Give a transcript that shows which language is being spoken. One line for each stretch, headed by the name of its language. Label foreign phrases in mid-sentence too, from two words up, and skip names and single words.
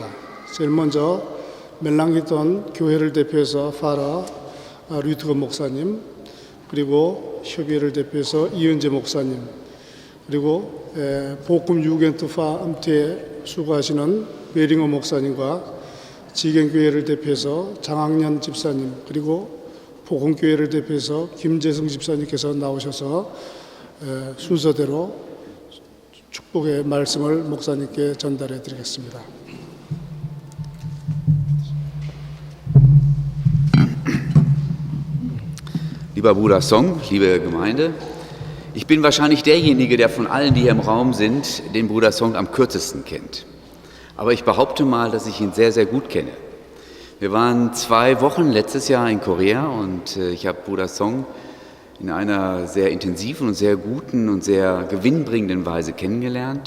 Korean: 제일 먼저 멜랑기ton 교회를 대표해서 파라 류트거 목사님, 그리고 협의회를 대표해서 이은재 목사님, 그리고 복음 유겐트파 암트에 수고하시는 베링어 목사님과 지경교회를 대표해서 장학년 집사님, 그리고 복음교회를 대표해서 김재성 집사님께서 나오셔서 순서대로 축복의 말씀을 목사님께 전달해 드리겠습니다.
German: Lieber Bruder Song, liebe Gemeinde, ich bin wahrscheinlich derjenige, der von allen, die hier im Raum sind, den Bruder Song am kürzesten kennt. Aber ich behaupte mal, dass ich ihn sehr, sehr gut kenne. Wir waren 2 Wochen letztes Jahr in Korea und ich habe Bruder Song in einer sehr intensiven und sehr guten und sehr gewinnbringenden Weise kennengelernt.